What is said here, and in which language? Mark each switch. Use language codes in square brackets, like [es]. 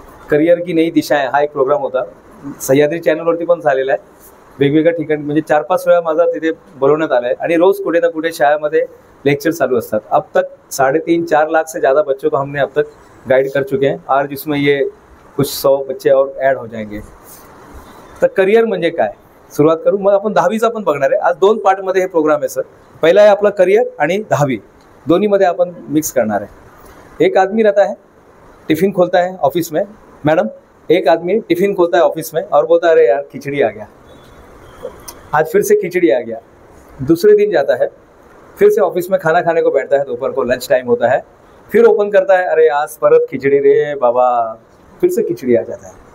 [mr] Career की नई दिशाएं हा एक प्रोग्राम होता, सह्याद्री चॅनलवरती पण झालेला आहे। वेगवेगळ्या ठिकाणी म्हणजे 4-5 वेळा माझा तिथे बोलवण्यात आला आहे, आणि रोज कुठे ना कुठे शाळेमध्ये लेक्चर चालू असतात। [hi] अब तक 3.5-4 लाख से ज़्यादा बच्चों को हमने अब तक गाइड कर चुके हैं, और जिसमें ये कुछ 100 बच्चे और ऐड हो जाएंगे। [mr] तर करियर म्हणजे काय, सुरुवात करू। मग आपण 10वीचा पण बघणार आहे। आज 2 पार्टमध्ये हे प्रोग्राम आहे सर। पहिला आहे आपला करियर आणि 10वी, दोन्हीमध्ये आपण मिक्स करणार है। [hi] एक आदमी रहता है, टिफिन खोलता है ऑफिस में, मैडम एक आदमी टिफिन खोलता है ऑफिस में और बोलता है अरे यार खिचड़ी आ गया, आज फिर से खिचड़ी आ गया। दूसरे दिन जाता है, फिर से ऑफिस में खाना खाने को बैठता है, दोपहर को लंच टाइम होता है, फिर ओपन करता है, [mr] अरे आज परत खिचड़ी रे बाबा, [hi] फिर से खिचड़ी आ जाता है।